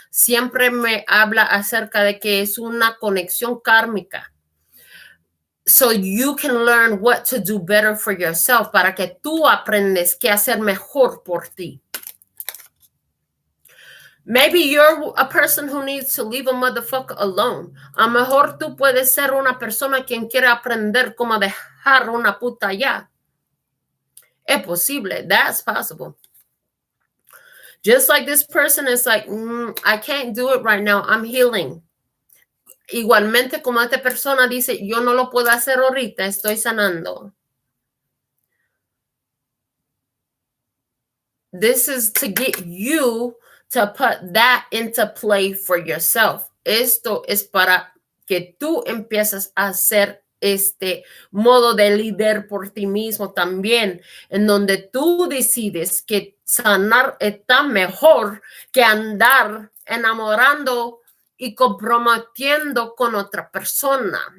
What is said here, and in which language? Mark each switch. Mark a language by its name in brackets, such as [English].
[Spanish] Siempre me habla acerca de que es una conexión kármica. [English] So you can learn what to do better for yourself, [Spanish] para que tú aprendes qué hacer mejor por ti. [English] Maybe you're a person who needs to leave a motherfucker alone. [Spanish] A lo mejor tú puedes ser una persona quien quiere aprender cómo dejar una puta ya. Es posible. [English] That's possible. Just like this person is like, I can't do it right now. I'm healing. [Spanish] Igualmente como esta persona dice, yo no lo puedo hacer ahorita, estoy sanando. [English] This is to get you to put that into play for yourself. [Spanish] Esto es para que tú empieces a hacer este modo de líder por ti mismo también, en donde tú decides que sanar está mejor que andar enamorando y comprometiendo con otra persona.